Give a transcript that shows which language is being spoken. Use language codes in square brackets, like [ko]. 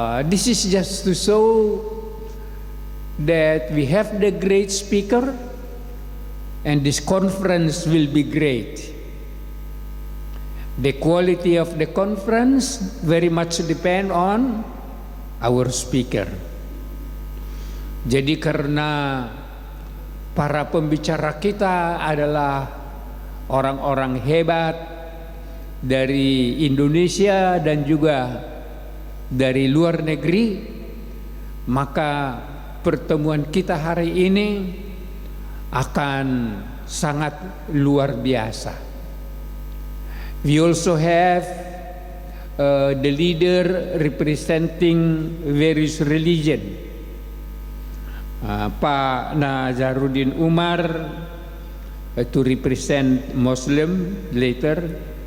[en] This is just to show that we have the great speaker, and this conference will be great. The quality of the conference very much depend on our speaker. [id] Jadi karena para pembicara kita adalah orang-orang hebat dari Indonesia dan juga dari luar negeri, maka pertemuan kita hari ini akan sangat luar biasa. [en] We also have the leader representing various religion. Pak Nazaruddin Umar to represent Muslim later.